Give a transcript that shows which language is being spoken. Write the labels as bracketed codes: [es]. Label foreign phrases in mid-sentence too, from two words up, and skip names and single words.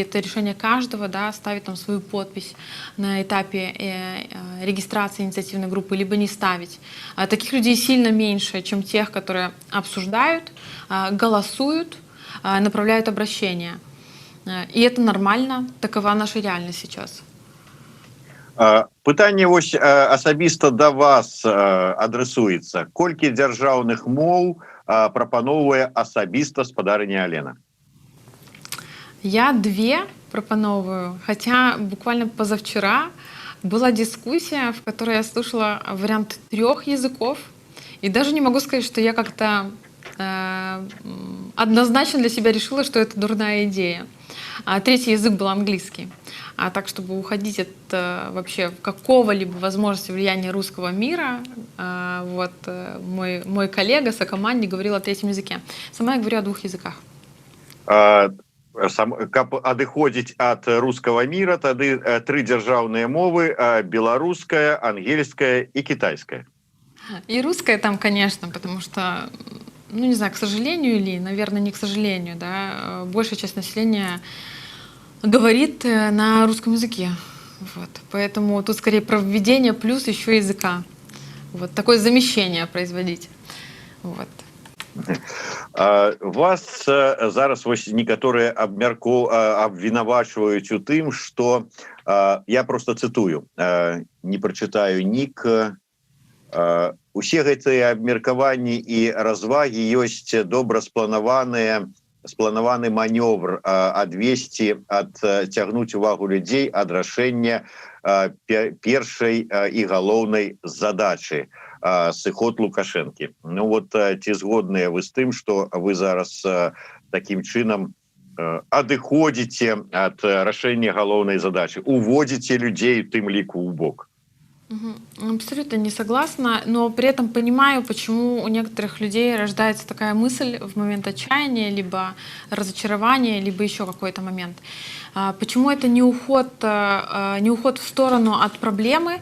[ru] Это решение каждого, да, ставить там свою подпись на этапе регистрации инициативной группы, либо не ставить. Таких людей сильно меньше, чем тех, которые обсуждают, голосуют, направляют обращения. И это нормально, такова наша реальность сейчас. [be] Пытанне вось асабіста да вас адресуецца. Колькі дзяржаўных моў прапаноўвае асабіста спадарыня Алена? [ru] Я 2 пропановываю, хотя буквально позавчера была дискуссия, в которой я слушала вариант 3 языков, и даже не могу сказать, что я как-то однозначно для себя решила, что это дурная идея. А 3-й язык был английский. А так, чтобы уходить от вообще какого-либо возможности влияния русского мира, вот мой коллега, сокомандник говорил о 3-м языке. Сама я говорю о 2 языках. [be] Каб адыходзіць ад рускага мира, тады 3 дзяржаўныя мовы: беларуская, ангельская и китайская. [ru] И русская там, конечно, потому что, ну не знаю, к сожалению или, наверное, не к сожалению, да, большая часть населения говорит на русском языке. Вот. Поэтому тут скорее про введение плюс еще языка. Вот такое замещение производить. Вот. [be] Вас зараз вось некаторыя абвінавачваюць у тым, што я просто цытую, не прачытаю нік. Усе гэтыя абмеркаванні і развагі ёсць добра спланаваны манёвр адвесці, адцягнуць увагу людзей ад рашэння першай і галоўнай задачы — сыход Лукашэнкі. Ну вот ці згодныя вы з тым, што вы зараз такім чынам адыходзіце ад рашэння галоўнай задачы, уводзіце людзей у тым ліку ў бок? [ru] Абсолютно не согласна, но при этом понимаю, почему у некоторых людей рождается такая мысль в момент отчаяния, либо разочарования, либо еще какой-то момент. Почему это не уход в сторону от проблемы?